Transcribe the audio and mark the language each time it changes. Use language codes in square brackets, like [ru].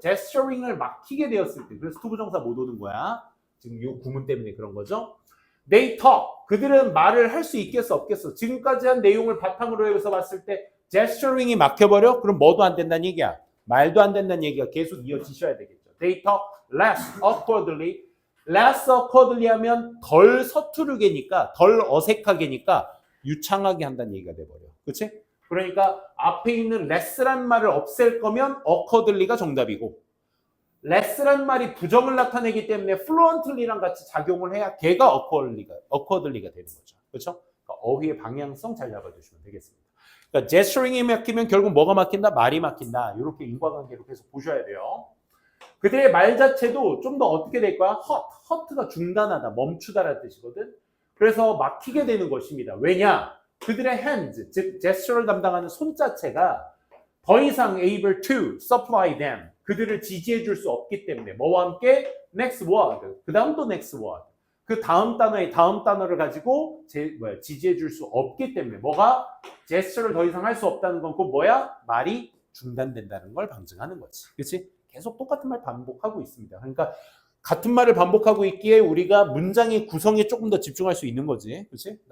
[ko] gesturing을 막히게 되었을 때. 그래서 투부정사 못 오는 거야. 지금 이 구문 때문에 그런 거죠. [en] They talk. [ko] 그들은 말을 할 수 있겠어, 없겠어? 지금까지 한 내용을 바탕으로 해서 봤을 때 gesturing이 막혀버려? 그럼 뭐도 안 된다는 얘기야. 말도 안 된다는 얘기가 계속 이어지셔야 되겠죠. [en] They talk less awkwardly. [ko] less awkwardly 하면 덜 서투르게니까, 덜 어색하게니까 유창하게 한다는 얘기가 돼버려. 그치? 그러니까 앞에 있는 less란 말을 없앨 거면 awkwardly가 정답이고, less란 말이 부정을 나타내기 때문에 fluently랑 같이 작용을 해야 걔가 awkwardly가 되는 거죠. 그렇죠? 그러니까 어휘의 방향성 잘 잡아주시면 되겠습니다. 그러니까 gesturing이 막히면 결국 뭐가 막힌다? 말이 막힌다. 이렇게 인과관계로 계속 보셔야 돼요. 그들의 말 자체도 좀 더 어떻게 될 거야? hurt가 중단하다, 멈추다라는 뜻이거든. 그래서 막히게 되는 것입니다. 왜냐? 그들의 hands, 즉 gesture를 담당하는 손 자체가 더 이상 [en] able to supply them, [ko] 그들을 지지해 줄 수 없기 때문에 뭐와 함께? [en] next word, [ko] 그 다음 또 [en] next word. [ko] 그 다음 단어의 다음 단어를 가지고 지지해 줄 수 없기 때문에 뭐가? gesture를 더 이상 할 수 없다는 건 그 뭐야? 말이 중단된다는 걸 방증하는 거지. 그렇지? 계속 똑같은 말 반복하고 있습니다. 그러니까 같은 말을 반복하고 있기에 우리가 문장의 구성에 조금 더 집중할 수 있는 거지. 그렇지?